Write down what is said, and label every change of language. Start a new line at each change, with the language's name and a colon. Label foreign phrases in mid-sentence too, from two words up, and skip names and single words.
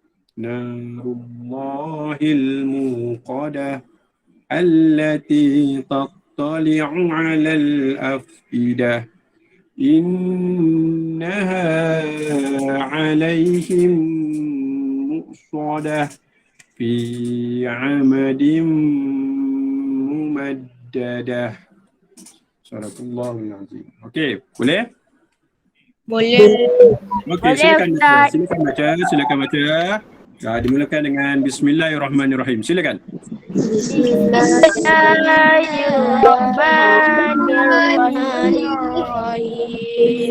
Arabic: نار الله الموقدة التي تطلع على الأفئدة إنها عليهم مؤصدة في عمد ممددة. صدق الله العظيم.
Malay: Okey, boleh? Boleh. Okey, silakan baca. Dimulakan dengan Bismillahirrahmanirrahim. Silakan. Bismillahirrahmanirrahim.